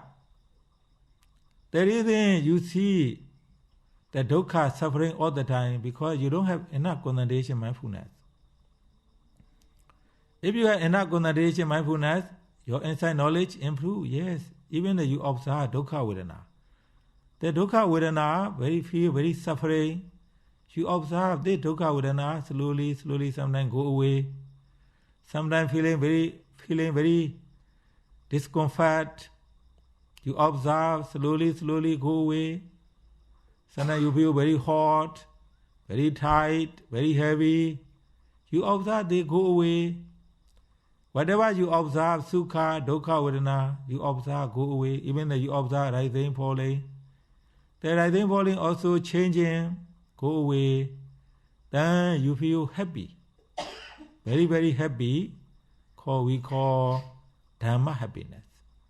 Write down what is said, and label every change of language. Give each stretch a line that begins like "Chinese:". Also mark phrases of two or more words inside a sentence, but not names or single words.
English: The reason you see the dukkha suffering all the time because you don't have enough concentration mindfulness. If you have enough concentration mindfulness, your inside knowledge improve. Yes, even though you observe
Pali: dukkha vedana.
English: The
Pali: dukkha vedana,
English: very suffering. You observe the
Pali: dukkha vedana
English: slowly, sometimes go away. Sometimes feeling very discomfort. You observe slowly go away. Sometimes you feel very hot, very tight, very heavy. You observe, they go away. Whatever you observe,
Pali: sukha, dukkha, vedana,
English: you observe, go away. Even though you observe rising, falling. The rising, falling also changing, go away. Then you feel happy. Very happy. We call Dhamma happiness.